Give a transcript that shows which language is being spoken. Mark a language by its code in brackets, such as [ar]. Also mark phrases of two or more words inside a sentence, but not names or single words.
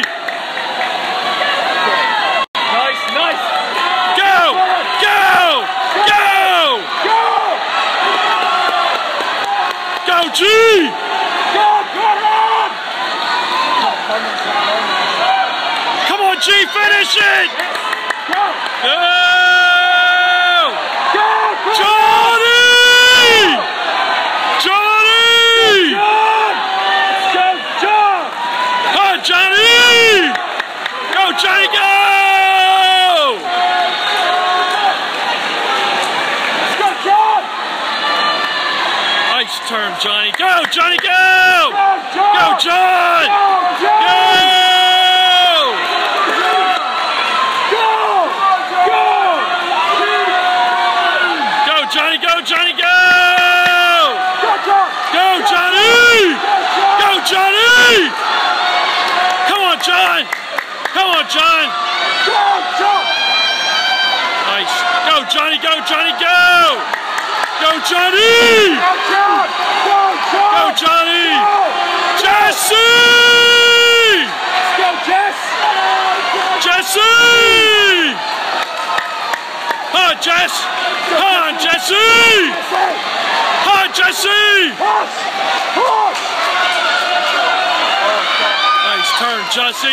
[en] Nice, nice! Go! Go! Go! Go! Go, G! Go, Gordon! Come on, G! Finish it! Go! Go! Go, Gordon! Johnny! Johnny! John! Go, John! Oh, Johnny! Go, Johnny, go! Let's go, John! Nice turn, Johnny. Go, Johnny, go! Go, John! Go, John! Go, John! Go! Go! Go! Go, Johnny, go, Johnny, go! Go, John! Go, Johnny! Go, Johnny! Come on, John! Come on, John! Go, John! Nice. Go, Johnny, go, Johnny, go! Go, Johnny! Go, John! Go, John! Go, Johnny! Go! Jesse! Let's go, Jess! Jesse! Oh, Jess! Come on, Jesse! Oh, Jesse! Push! Push! Nice turn, Jesse.